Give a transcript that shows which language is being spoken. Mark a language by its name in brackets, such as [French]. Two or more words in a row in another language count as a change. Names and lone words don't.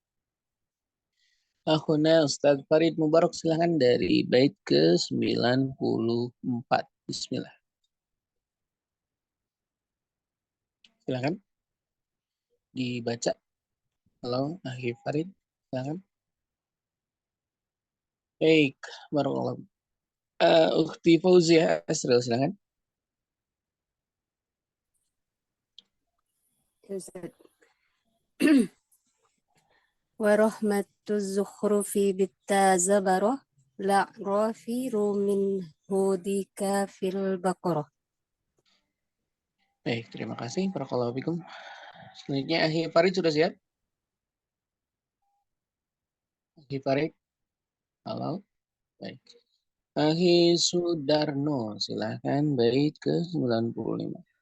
[Indonesian] Akhuna Ustadz Farid Mubarak, silahkan dari bait ke-94. Bismillah. Silahkan dibaca. Halo, Akhi Farid, silahkan. Baik, barakallah. Ukhti Fauzia Asril, silahkan. [Arabic] ورحمة زخرف بتا زبرة، لأعرف رومن هديك في البقرة. [Indonesian] Baik, terima kasih. [Arabic] بارك الله فيكم. [Indonesian] Selanjutnya Akhi Farid sudah siap? Akhi Farid, halo. Baik. Akhi Sudarno, silahkan bait ke-95.